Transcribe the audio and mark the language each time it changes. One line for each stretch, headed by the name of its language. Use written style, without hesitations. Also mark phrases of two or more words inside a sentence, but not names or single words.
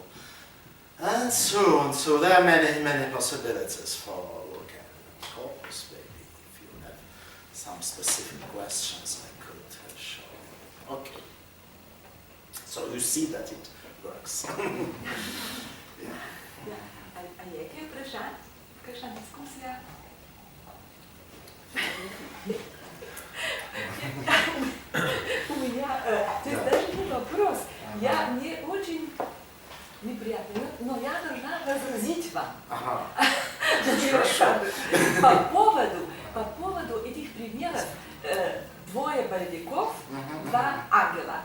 English: And so on. So there are many possibilities for looking at corpus. Maybe if you have some specific questions, I could show you. Okay. So you see that it works. Yeah.
Slovenian: А яке вprašanje? Kakšna diskusija?
Russian: У меня, то есть даже не вопрос. Мне очень неприятно, но я должна возразить вам. Ага. По поводу этих примеров двое боевиков, два ангела.